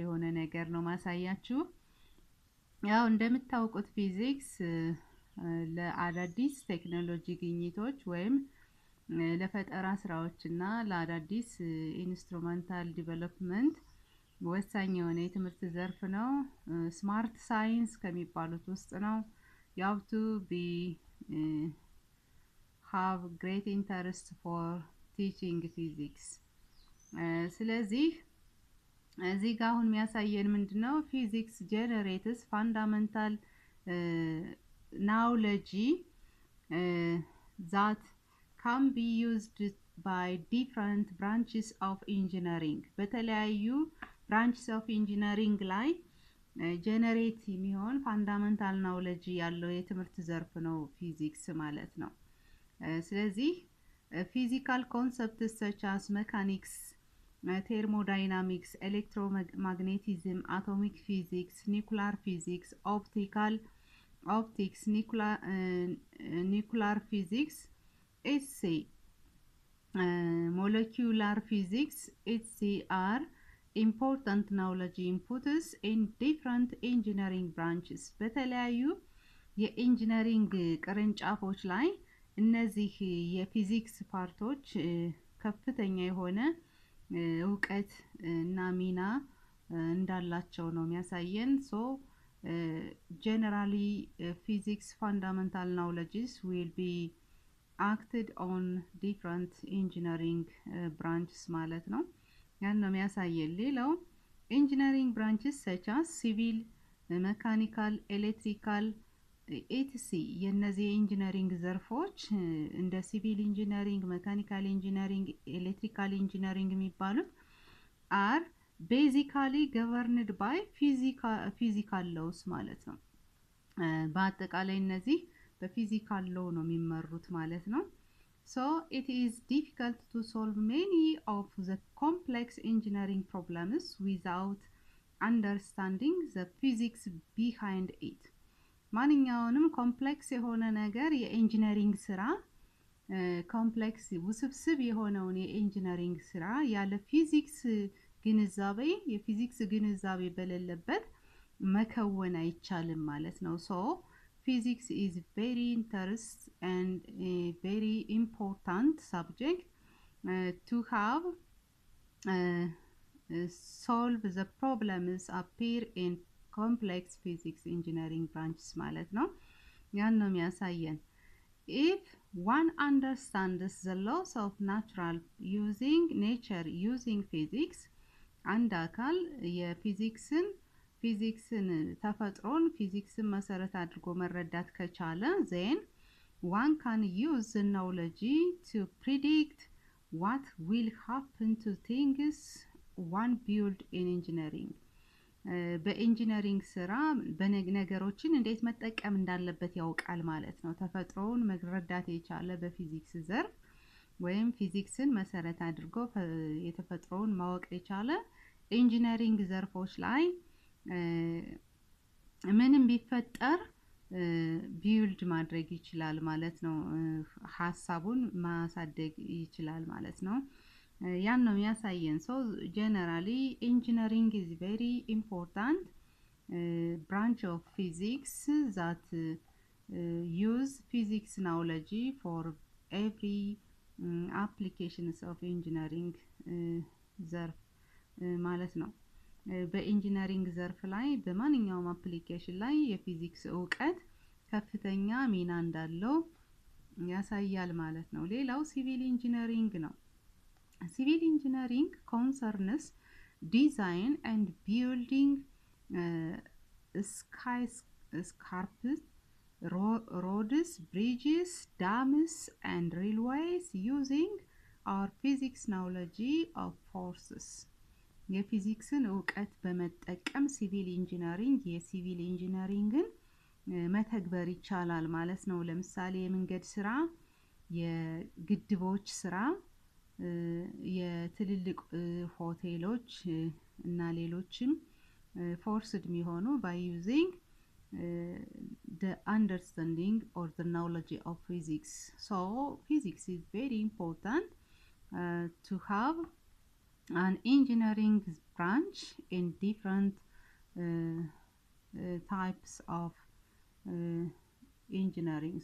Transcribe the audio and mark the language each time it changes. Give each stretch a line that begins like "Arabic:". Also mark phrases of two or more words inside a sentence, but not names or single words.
Amharic: የሆነ ነገር ነው ማሳያችሁ። ያው እንደምታውቁት ፊዚክስ ለአዳዲስ ቴክኖሎጂ ግኝቶች ወይም ለፈጠራ ስራዎችና ለአዳዲስ ኢንስትሩመንታል ዲቨሎፕመንት ወሳኝ የሆነ የትምህርት ዘርፍ ነው። ስማርት ሳይንስ ከሚባሉት ውስጥ ነው።
English: you have to be have great interest for teaching physics።
Amharic: ስለዚህ እዚህ ጋር አሁን የሚያሳየን ምንድነው?
English: physics generates fundamental knowledge that can be used by different branches of engineering በተለያዩ branches of engineering ላይ ጀነሬት የሚሆን ፋንዳሜንታል ናውሌጅ
Amharic: ያለው የትምህርት ዘርፍ ነው ፊዚክስ ማለት ነው። ስለዚህ
English: physical concepts such as mechanics, thermodynamics, electromagnetism, atomic physics, nuclear physics, optics, nuclear physics, molecular physics, are important knowledge inputs in different engineering branches
Amharic: በተለያዩ የኢንጂነሪንግ ቅርንጫፎች ላይ እነዚህ የፊዚክስ ፓርቶች ከፍተኛ የሆነ እውቀት እና ሚና እንዳላቸው ነው የሚያሳየን። ሶ
English: generally physics fundamental knowledges will be acted on different engineering branches
Amharic: ማለት ነው። ያን ነው የሚያሳየን።
English: ሌላው engineering branches such as civil, mechanical, electrical etc
Amharic: የነዚህ የኢንጂነሪንግ ዘርፎች እንደ
English: civil engineering, mechanical engineering, electrical engineering የሚባሉት are basically governed by physical laws
Amharic: ማለት ነው። በአጠቃላይ እነዚህ በፊዚካል ሎ ነው የሚመሩት ማለት ነው።
English: So it is difficult to solve many of the complex engineering problems without understanding the physics behind
Amharic: it። ማንኛውንም ኮምፕሌክስ የሆነ ነገር የኢንጂነሪንግ ስራ ኮምፕሌክስ ውስብስብ የሆነውን የኢንጂነሪንግ ስራ ያለ ፊዚክስ ግንዛቤ የፊዚክስ ግንዛቤ በሌለበት መከወን አይቻልም ማለት ነው። ሶ
English: physics is very interest and a very important subject to have solve the problems appear in complex physics engineering branches
Amharic: ማለት ነው። ያን ነው የሚያሳየን።
English: if one understands the laws of nature using physics
Amharic: አንድ አካል ፊዚክስን ተፈጥሮን ፊዚክስን መሰረት አድርጎ መረዳት ከቻለ
English: then one can use the knowledge to predict what will happen to things one build in engineering
Amharic: በኢንጂነሪንግ ስራ በነገሮችን እንዴት መጠቀም እንዳለበት ያውቃል ማለት ነው። ተፈጥሮን መረዳት የቻለ በፊዚክስ ዘርፍ ወይም ፊዚክስን መሰረት አድርጎ የተፈጥሮን ማወቅ የቻለ ኢንጂነሪንግ ዘርፎች ላይ ምንም ቢፈጠር ቢልድ ማድረግ ይችላል ማለት ነው። ሐሳቡን ማሳደግ ይችላል ማለት ነው። ያን ነው የሚያሳየን።
English: so generally engineering is very important branch of physics that use physics knowledge for every applications of engineering
Amharic: ዘርፍ ማለት ነው። በኢንጂነሪንግ ዘርፍ ላይ በማንኛውም አፕሊኬሽን ላይ የፊዚክስ እውቀት ከፍተኛ ሚና እንዳለው ያሳያል ማለት ነው። ሌላው
English: civil engineering
Amharic: ነው።
English: Civil engineering concerns design and building skyscrapers, roads, bridges, dams and railways using our physics knowledge of forces።
Amharic: የፊዚክስን እውቀት በመጠቀም ሲቪል ኢንጂነሪንግ የሲቪል ኢንጂነሪንግን መተግበር ይቻላል ማለት ነው። ለምሳሌ የመንገድ ስራ፣ የግድቦች ስራ፣ የትልልቅ ሆቴሎች እና ሌሎችም
English: forced የሚሆኑ by using the understanding or the knowledge of physics. So physics is very important to have an engineering branch in different types of engineering.